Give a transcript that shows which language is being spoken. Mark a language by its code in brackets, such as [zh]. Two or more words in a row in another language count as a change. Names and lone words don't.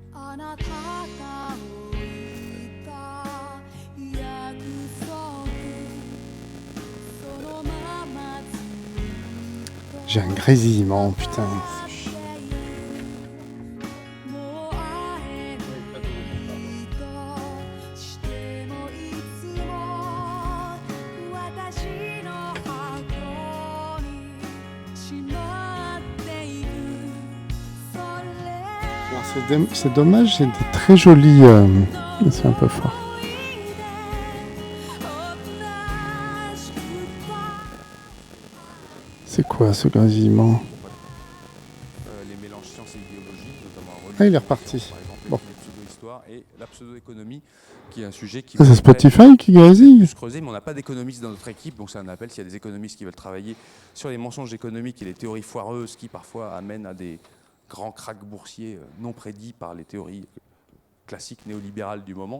[ja] あなたが置いた約束そのままずっと [fr] J'ai un grésillement, putain. [ja] もう会えないとしてもいつも私の箱にしまっているそれ [fr] Alors, c'est dommage, c'est des très jolis... c'est un peu fort. [ja] 同じくた [fr] C'est quoi ce grésillement? Les mélanges sciences et idéologie, notamment en religion, Ah, il est reparti. par exemple, Bon. les pseudo-histoires et la pseudo-économie, qui est un sujet qui Ah, c'est va Spotify qui grésille? se creuser, mais on n'a pas d'économistes dans notre équipe, donc c'est un appel s'il y a des économistes qui veulent travailler sur les mensonges économiques et les théories foireuses qui parfois amènent à des grands cracks boursiers non prédits par les théories classiques néolibérales du moment.